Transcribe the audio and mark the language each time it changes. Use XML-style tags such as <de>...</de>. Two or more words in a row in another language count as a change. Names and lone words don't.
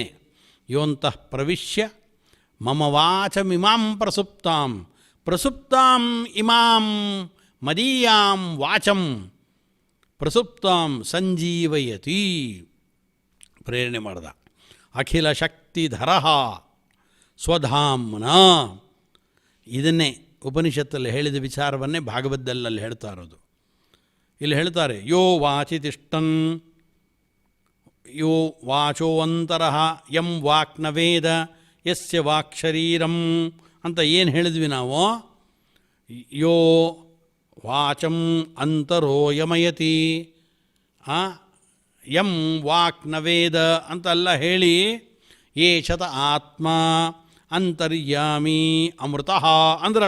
<sa>ಯೋಂತಃ ಪ್ರವಿಶ್ಯ ಮಮ ವಾಚಮಿಮಾಂ ಪ್ರಸುಪ್ತಾಂ ಪ್ರಸುಪ್ತಾಂ ಇಮಾಂ ಮದೀಯಾಂ ವಾಚಂ ಪ್ರಸುಪ್ತಾಂ ಸಂಜೀವಯತಿ,</sa> <kn>ಪ್ರೇರಣೆ ಮಾಡ್ದ.</kn> <sa>ಅಖಿಲ ಶಕ್ತಿಧರ ಸ್ವಧಾಮ್ನ,</sa> <kn>ಇದನ್ನೇ ಉಪನಿಷತ್ತಲ್ಲಿ ಹೇಳಿದ ವಿಚಾರವನ್ನೇ ಭಾಗವತದಲ್ಲಿ ಹೇಳ್ತಾ ಇರೋದು. ಇಲ್ಲಿ ಹೇಳ್ತಾರೆ,</kn> <sa>ಯೋ ವಾಚಿ ತಿಷ್ಟನ್, ಯೋ ವಾಚೋವಂತರಃ ಯಂ ವಾಕ್ ನ ವೇದ ಯಸ್ಯ ವಾಕ್ ಶರೀರಂ</sa> <kn>ಅಂತ ಏನು ಹೇಳಿದ್ವಿ ನಾವು.</kn> <sa>ಯೋ ವಾಚಂ ಅಂತರೋ ಯಮಯತಿ ಯಂ ವಾಕ್ ನ ವೇದ</sa> <kn>ಅಂತೆಲ್ಲ ಹೇಳಿ</kn> <sa>ಏಷತ ಆತ್ಮ ಅಂತರ್ಯಾಮಿ ಅಮೃತಃ ಅಂದ್ರಳ.</sa>